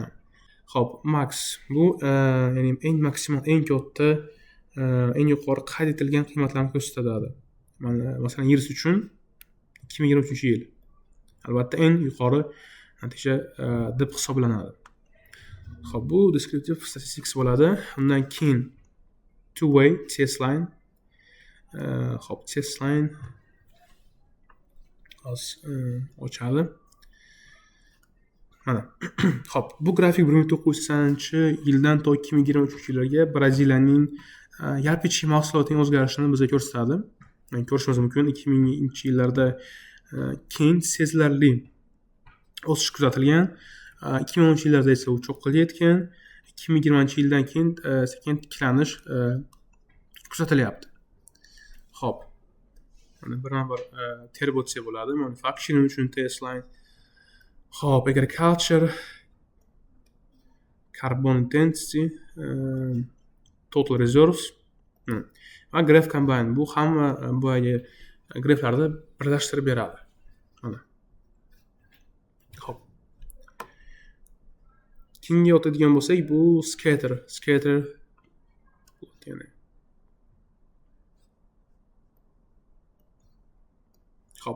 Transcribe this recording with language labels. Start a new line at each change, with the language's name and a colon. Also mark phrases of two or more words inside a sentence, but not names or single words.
Uzbek: Xo'p, max bu ya'ni eng maksimal, eng katta, eng yuqori qayd etilgan qiymatlarni ko'rsatadi. Masalan, years uchun 2023-yil. Albatta eng yuqori natija deb hisoblanadi. Xo'p, bu
English: descriptive statistics
Uzbek: bo'ladi. Undan keyin
English: two-way test line.
Uzbek: Xo'p,
English: test line
Uzbek: ochadi. Mana. Xo'p, bu grafik 1980-yildan to 2023-yillarga Braziliyaning yalpi ichki mahsulotining o'zgarishini bizga ko'rsatadi. Yani ko'rishimiz mumkin 2000-yillarda keyin sezilarli o'sish kuzatilgan. 2010-yillarda esa u cho'qqiga yetgan. 2020-yildan keyin sekin tiklanish kuzatilyapti. Xo'p. Mana bir terib o'tsa bo'ladi. Manufacturing uchun
English: test line.
Uzbek: Xo'p, agriculture,
English: carbon intensity, total reserves
Uzbek: va
English: graph combine.
Uzbek: Bu hamma boyagi graflarni birlashtirib beradi. Mana. Xo'p. Keyingi o'tadigan bo'lsak, bu scatter ya'ni. Xo'p.